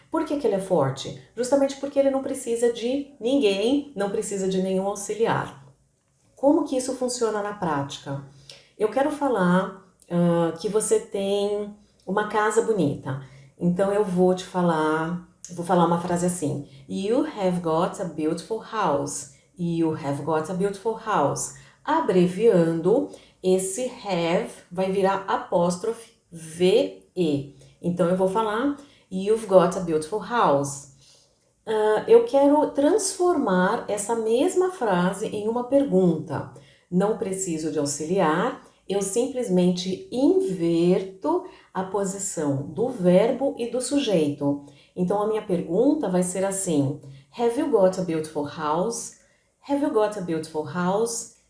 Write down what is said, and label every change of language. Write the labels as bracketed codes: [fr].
[pt] Por que ele é forte? Justamente porque ele não precisa de ninguém, não precisa de nenhum auxiliar. Como que isso funciona na prática? Eu quero falar que você tem uma casa bonita. Então eu vou falar uma frase assim: [en] You have got a beautiful house. You have got a beautiful house. [pt] Abreviando, esse have vai virar apóstrofe VE. Então eu vou falar [en] You've got a beautiful house. [pt] Eu quero transformar essa mesma frase em uma pergunta. Não preciso de auxiliar, eu simplesmente inverto a posição do verbo e do sujeito. Então a minha pergunta vai ser assim: [en] Have you got a beautiful house? Have you got a beautiful house?